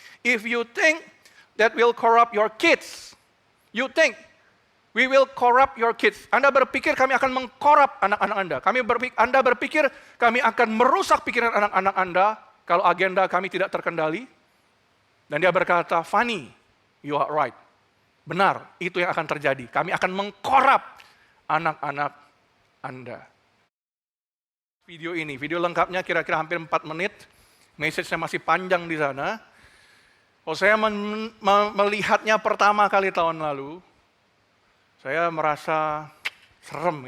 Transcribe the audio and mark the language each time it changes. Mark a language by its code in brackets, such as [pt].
[en] If you think that will corrupt your kids, you think we will corrupt your kids. [id] Anda berpikir kami akan mengkorap anak-anak Anda. Anda berpikir kami akan merusak pikiran anak-anak Anda kalau agenda kami tidak terkendali. Dan dia berkata, [en] funny, you are right. [id] Benar, itu yang akan terjadi. Kami akan mengkorap anak-anak Anda. Video lengkapnya kira-kira hampir 4 menit. Message-nya masih panjang di sana. Kalau saya melihatnya pertama kali tahun lalu, saya merasa serem.